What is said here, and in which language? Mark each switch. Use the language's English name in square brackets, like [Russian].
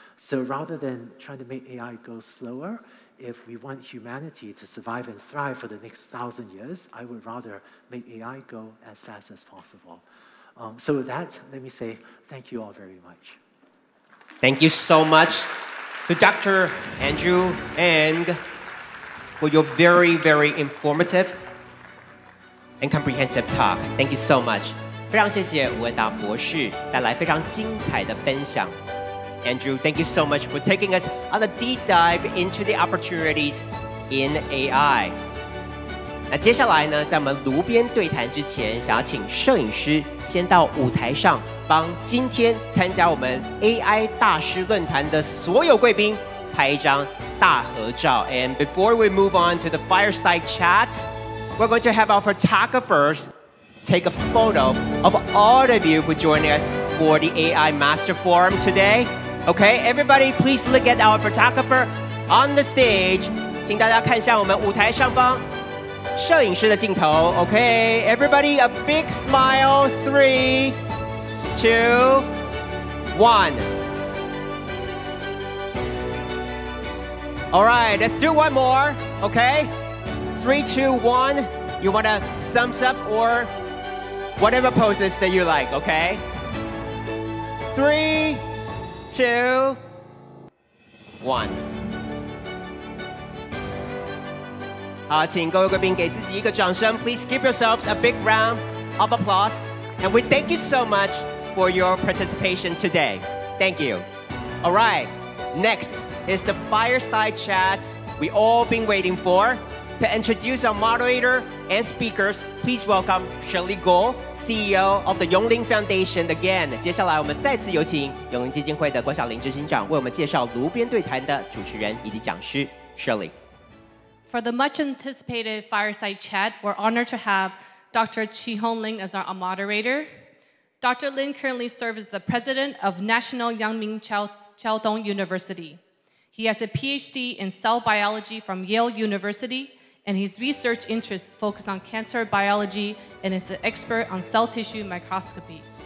[English] So rather than trying to make AI go slower, if we want humanity to survive and thrive for the next 1,000 years, I would rather make AI go as fast as possible. So with that, let me say thank you all very much. Thank you so much to Dr. Andrew Ng for your very, very informative and comprehensive talk. Thank you so much. [Chinese] 非常谢谢吴文达博士带来非常精彩的分享。 [English] Andrew, thank you so much for taking us on a deep dive into the opportunities in AI. [Chinese] 那接下来呢，在我们炉边对谈之前，想要请摄影师先到舞台上，帮今天参加我们 AI 大师论坛的所有贵宾拍一张大合照。 [English] And before we move on to the fireside chat, we're going to have our photographers take a photo of all of you who joined us for the AI Master Forum today. Okay, everybody, please look at our photographer on the stage. [Chinese] 请大家看向我们舞台上方摄影师的镜头。 [English] Okay, everybody, a big smile. 3, 2, 1. All right, let's do one more. Okay, 3, 2, 1. You want a thumbs up or whatever poses that you like, okay? 3, 2, 1. [Chinese] 好，请各位贵宾给自己一个掌声。 [English] Please give yourselves a big round of applause. And we thank you so much for your participation today. Thank you. All right, next is the fireside chat we all been waiting for. To introduce our moderator and speakers, please welcome Shirley Guo, CEO of the Yongling Foundation. Again, [Chinese] 接下来我们再次有请永龄基金会的郭晓玲执行长为我们介绍炉边对谈的主持人以及讲师 Shirley. [English] For the much anticipated fireside chat, we're honored to have Dr. Chi-Hong Lin as our moderator. Dr. Lin currently serves as the president of National Yangming Chiaodong University. He has a PhD in cell biology from Yale University, and his research interests focus on cancer biology and is an expert on cell tissue microscopy.